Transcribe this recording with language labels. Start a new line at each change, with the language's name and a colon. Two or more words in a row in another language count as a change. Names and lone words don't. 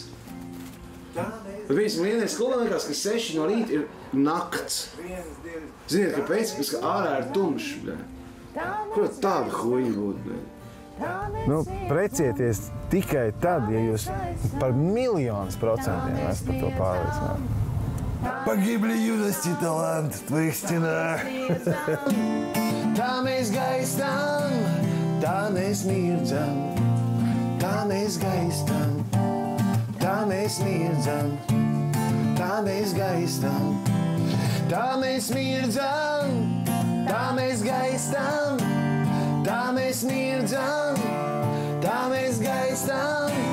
Latvian: Bet viņas vienai skolā liekas, ka 6 no rīta ir nakts. Ziniet, kāpēc? Pēc, ka ārā ir tumšs. Kur tāda huļa būtu? Nu, precieties tikai tad, ja jūs par miljonus% esat par to pārliecināti.
Russian: Pagibli юности талант в твоих стенах.
Latvian: Tā mēs gaistam, tā mēs mirdzam, tā mēs gaistam, tā mēs mirdzam, tā mēs gaistam, tā mēs mirdzam, tā mēs gaistam, tā mēs mirdzam, tā mēs gaistam.